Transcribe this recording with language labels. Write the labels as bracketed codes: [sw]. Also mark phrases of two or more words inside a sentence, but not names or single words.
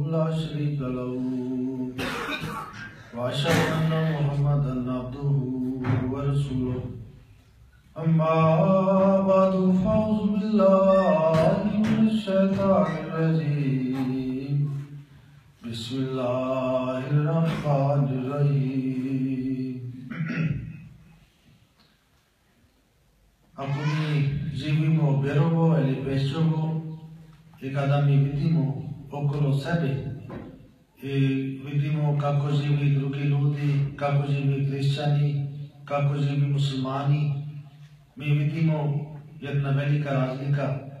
[ar] شريك له وأشهد أن محمدا عبده ورسوله أما بعد فأعوذ بالله من الشيطان الرجيم بسم الله الرحمن الرحيم [bs] Ako mi živimo, vjerovo ili pešćovo i kada mi vidimo okolo sebe i vidimo kako živi drugi ljudi, kako živi hrišćani, kako živi muslimani, mi vidimo jedna velika razlika.